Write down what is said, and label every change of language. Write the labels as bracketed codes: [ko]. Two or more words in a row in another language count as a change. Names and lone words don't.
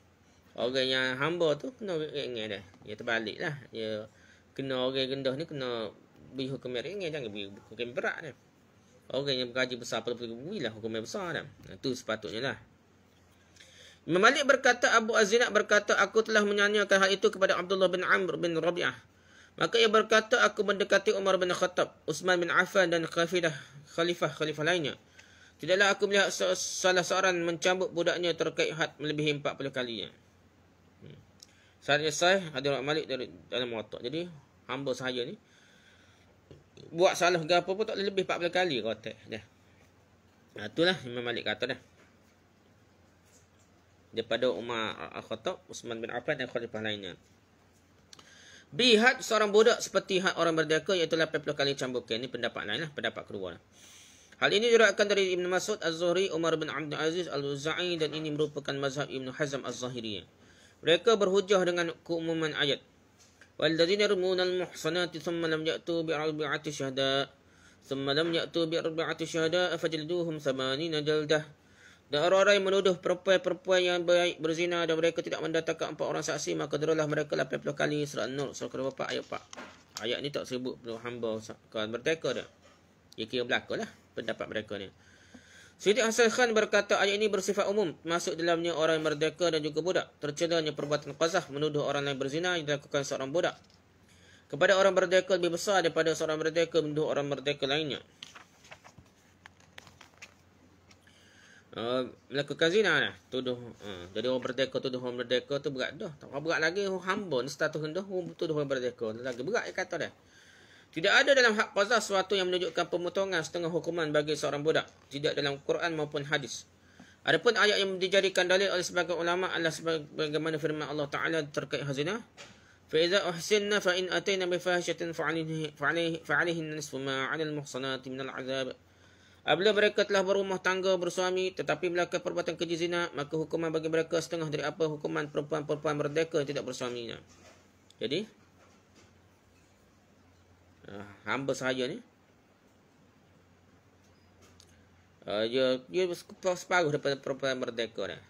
[ms] Orang yang hamba tu kena ringan dah. Dia terbalik lah. Dia kena orang rendah ni kena beri hukum ringan, jangan beri hukum berat dah. Orang yang bergaji besar beri lah hukum besar dah. Itu sepatutnya lah. Imam Malik berkata, [id] Abu Az-Zinad berkata, aku telah menyanyikan hal itu kepada Abdullah bin Amr bin Rabi'ah. Maka ia berkata, aku mendekati Umar bin Khattab, Utsman bin Affan dan khalifah lainnya. Tidaklah aku melihat salah seorang mencambuk budaknya terkait had melebihi 40 kalinya. Sanadnya sahih hadis Malik dari dalam Muwatta. [ms] Jadi hamba saya ni buat salah ke apa pun tak boleh lebih 40 kali kotak dah. Itulah Imam Malik kata dah. Daripada Umar Al-Khattab, Utsman bin Affan dan khalifah lainnya. [id] Bihad seorang budak seperti had orang merdeka iaitu 80 kali cambukan. [ms] Ini pendapat lain lah, pendapat kedua lah. [id] Hal ini diriwayatkan dari Ibn Mas'ud Az-Zuhri, Umar bin Abdul Aziz Al-Auza'i dan ini merupakan mazhab Ibn Hazm Az-Zahiriyah. Mereka berhujah dengan keumuman ayat. [ar] وَالَّذِينَ يَرْمُونَ الْمُحْصَنَاتِ ثُمَّ لَمْ يَأْتُوا بِأَرْبَعَةِ شُهَدَاءَ فَجْلِدُوهُمْ 80 جَلْدَةً. [id] Dan orang-orang yang menuduh perempuan yang baik berzina dan mereka tidak mendatangkan 4 orang saksi, maka deralah mereka 80 kali. Surah An-Nur surah ke-4 ayat 4. [ms] Ayat ni tak sebut hamba kawan merdeka dah. Ia kira berlaku lah pendapat mereka ni. [id] Siti Hasan Khan berkata ayat ini bersifat umum, masuk dalamnya orang yang merdeka dan juga budak. Tercedanya perbuatan qazaf menuduh orang lain berzina yang dilakukan seorang budak. Kepada orang merdeka lebih besar daripada seorang merdeka menuduh orang merdeka lainnya. [ms] Melakukan zina lah. Tuduh. Jadi orang merdeka tuduh orang merdeka tu berat dah. Tak berat lagi hamba ni status rendah tuduh orang merdeka. Lagi berat dia kata dah. [id] Tidak ada dalam hak qazaf sesuatu yang menunjukkan pemotongan setengah hukuman bagi seorang budak. Tidak dalam Quran maupun hadis. Adapun ayat yang dijadikan dalil oleh sebagian ulama adalah sebagaimana firman Allah Ta'ala terkait zina. [ar] فَإِذَا أُحْسِنَّا فَإِنْ أَتَيْنَا بِفَاحِشَةٍ فَعَلَيْهِنَّ نِصْفُ مَا عَلَى الْمُحْصَنَاتِ مِنَ الْعَذَابِ. [id] Apabila mereka telah berumah tangga bersuami tetapi melakukan perbuatan keji zina, maka hukuman bagi mereka setengah dari apa hukuman perempuan-perempuan merdeka yang tidak bersuaminya. [ms] Jadi hamba sahaja ni dia separuh daripada perempuan merdeka dah.